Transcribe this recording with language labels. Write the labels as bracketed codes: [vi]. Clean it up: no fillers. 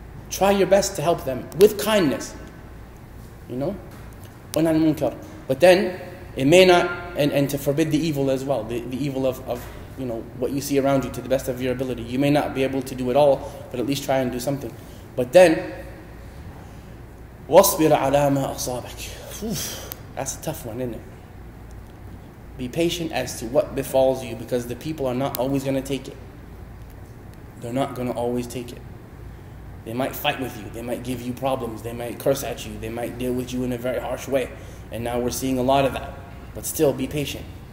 [en] Try your best to help them with kindness. But then it may not, and to forbid the evil as well, the evil of what you see around you to the best of your ability. You may not be able to do it all, but at least try and do something. But then, [ar] وَاصْبِرْ عَلَى مَا أَصَابَكَ. [en] That's a tough one, isn't it? Be patient as to what befalls you, because the people are not always going to take it. They're not going to always take it. They might fight with you. They might give you problems. They might curse at you. They might deal with you in a very harsh way. And now we're seeing a lot of that. But still, be patient.